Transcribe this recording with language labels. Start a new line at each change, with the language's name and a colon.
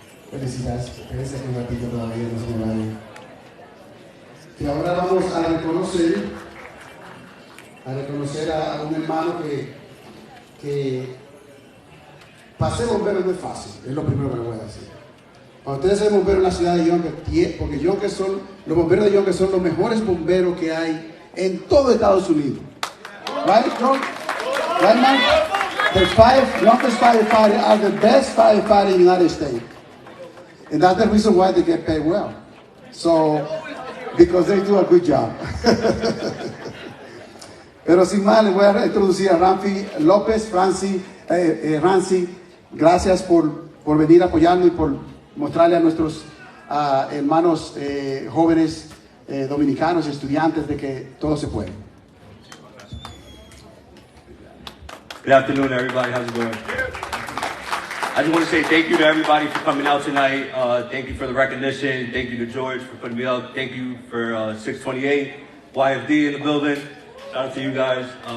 Spanish: Felicidades, espérense que un ratito todavía no se me va a ir. Y ahora vamos a reconocer a un hermano que para ser bombero no es fácil, es lo primero que le voy a decir. Cuando ustedes son bomberos en la ciudad de Yonkers, porque los bomberos de Yonkers son los mejores bomberos que hay en todo Estados Unidos.
English: Right, John? Right, man? The Yonkers firefighters are the best firefighters in the United States. And that's the reason why they get paid well. So, because they do a good job.
Spanish: Pero sin más, les voy a introducir a Ramfi López. Rancy, gracias por venir a apoyarnos y por mostrarle a nuestros hermanos jóvenes dominicanos, estudiantes, de que todo se puede.
English: Good afternoon, everybody. How's it going? I just want to say thank you to everybody for coming out tonight. Thank you for the recognition. Thank you to George for putting me up. Thank you for 628, YFD in the building. Shout out to you guys.